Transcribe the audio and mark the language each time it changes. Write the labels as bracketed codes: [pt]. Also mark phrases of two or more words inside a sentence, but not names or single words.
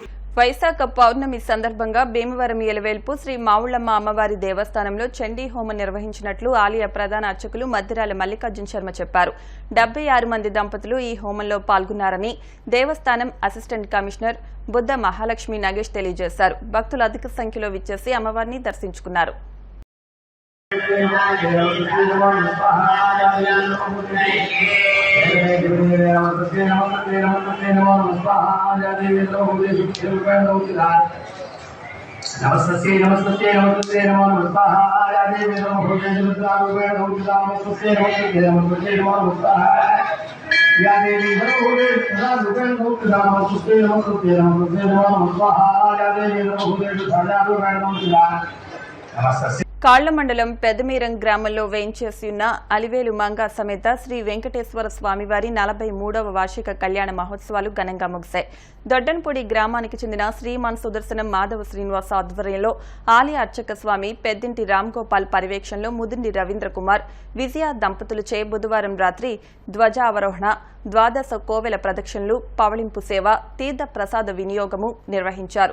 [te] వైశాఖ పౌర్ణమి సందర్భంగా భీమవరం ఎలవేల్పు శ్రీ మావుళ్లమ్మ అమ్మవారి దేవస్థానంలో చండీ హోమం నిర్వహించినట్లు ఆలయ ప్రధాన అర్చకులు మద్దిరాల మల్లికార్జున శర్మ చెప్పారు. 76 మంది దంపతులు ఈ హోమంలో పాల్గొన్నారని దేవస్థానం అసిస్టెంట్ కమిషనర్ బుద్ధ మహాలక్ష్మి నగేష్ తెలియజేశారు. భక్తులు అధిక సంఖ్యలో విచ్చేసి అమ్మవారిని దర్శించుకున్నారు. [sa] नमस्ते नमस्ते नमस्ते नमो नमः या देवी नमो भूतेषु रुद्रारूपेण नमस्ते नमस्ते नमस्ते नमो नमः या देवी नमो भूतेषु नमस्ते नमस्ते नमस्ते नमो नमः या देवी नमो भूतेषु रुद्रारूपेण नमस्ते. [te] కాళ్ల మండలం పెదమీరం గ్రామంలో వేయించేసి ఉన్న అలివేలు మంగా సమేత శ్రీ వెంకటేశ్వర స్వామివారి 43వ వార్షిక కళ్యాణ మహోత్సవాలు ఘనంగా ముగిశాయి. దొడ్డన్పూడి గ్రామానికి చెందిన శ్రీమాన్ సుదర్శనం మాధవ శ్రీనివాస ఆధ్వర్యంలో ఆలయ అర్చక స్వామి పెద్దింటి రామ్గోపాల్ పర్యవేక్షణలో ముదిండి రవీంద్ర కుమార్, విజయ దంపతులచే బుధవారం రాత్రి ధ్వజావరోహణ, ద్వాదశ కోవెల ప్రదక్షిణలు, పవళింపు సేవ, తీర్థ ప్రసాద వినియోగము నిర్వహించారు.